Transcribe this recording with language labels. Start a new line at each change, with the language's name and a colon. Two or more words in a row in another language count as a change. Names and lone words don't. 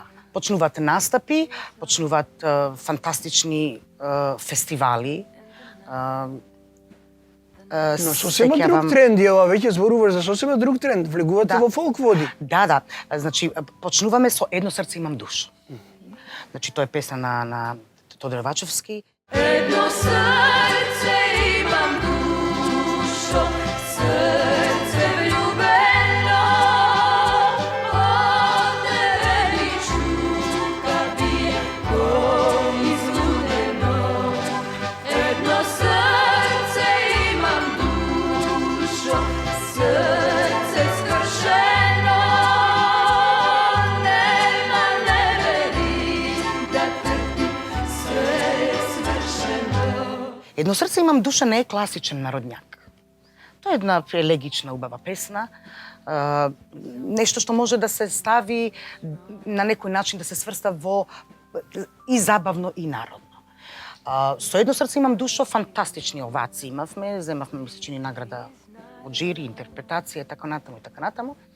Macedonian: Почнуваат настапи, почнуваат фантастични фестивали. Но сосема друг тренд е ова, веќе зборуваш за сосема друг тренд. Влегувате Да. во фолк води. Да, да. Значи, почнуваме со Едно срце имам душа. Значи, тоа е песна на Тодор Вачевски. Едно срце имам душо, срце вљубено, од тебе ми чука бије ко изгубљено. Едно срце имам душо, срце скршено, нема не вери да трпи све је свршено. Едно срце имам душа не е класичен народњак. Тоа е една елегична, убава песна, нешто што може да се стави на некој начин да се сврста во и забавно и народно. Со Едно срце имам душа фантастични овации имавме, земавме ми се чини награда од жири, интерпретација, така натаму и така натаму.